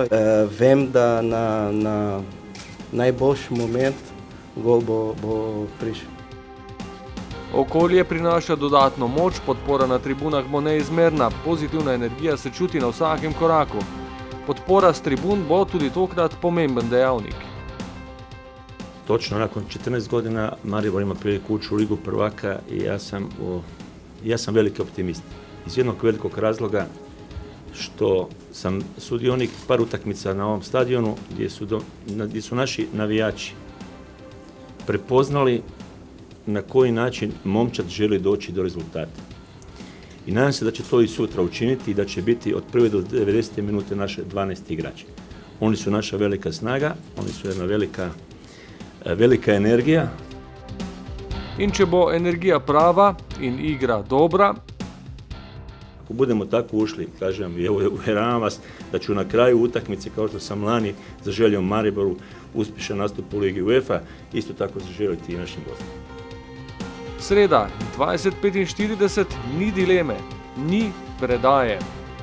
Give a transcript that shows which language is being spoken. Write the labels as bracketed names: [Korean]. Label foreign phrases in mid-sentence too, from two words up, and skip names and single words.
[Slovenian] Vem, da na najboljši moment gol bo prišel. Okolje prinaša dodatno moč, podpora na tribunah bo neizmerna, pozitivna energija se čuti na vsakem koraku. Podpora s tribun bo tudi tokrat pomemben dejavnik. [Croatian] Točno, nakon 14 godina Maribor ima priliku ući u Ligu prvaka i ja sam veliki optimist. Iz jednog velikog razloga što sam sudionik par utakmica na ovom stadionu gdje su naši navijači prepoznali na koji način momčad želi doći do rezultata. I nadam se da će to i sutra učiniti i da će biti od prve do 90. minute naše 12 igrača. Oni su naša velika snaga, oni su jedna velika energija. [Slovenian] In če bo energija prava in igra dobra, [Croatian] ako budemo tako ušli, kažem, i uvjeravam vas da ću na kraju utakmice, kao što sam lani zaželio Mariboru uspješan nastup u Ligi UEFA, isto tako zaželiti i našim gostima. [Slovenian] Sreda 20:45, ni dileme, ni predaje.